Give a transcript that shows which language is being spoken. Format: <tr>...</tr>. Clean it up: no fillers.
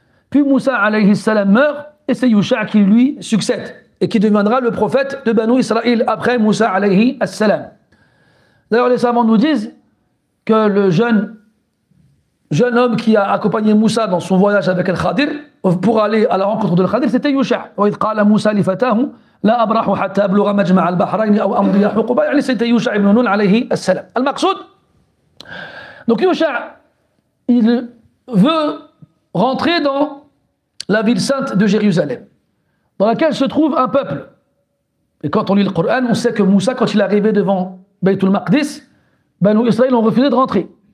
<fr>Puis Moussa alayhi salam meurt et c'est Yusha' qui lui succède et qui deviendra le prophète de Banu Israël après Moussa alayhi salam. D'ailleurs, les savants nous disent que le jeune homme qui a accompagné Moussa dans son voyage avec Al-Khadir pour aller à la rencontre de Al-Khadir, c'était Yusha'.</fr> <ar>وإذ قال موسى لفتاه لا أبرح حتى أبلغ مجمع البحرين أو أمضي حقبا, يعني</ar> <fr>c'était Yusha' ibn Nun alayhi salam. Al-Maqsoud, donc Yusha', il veut rentrer dans la ville sainte de Jérusalem, dans laquelle se trouve un peuple. Et quand on lit le Coran, on sait que Moussa, quand il est arrivé devant Baytul Maqdis, Banu Israël ont refusé de rentrer.</fr>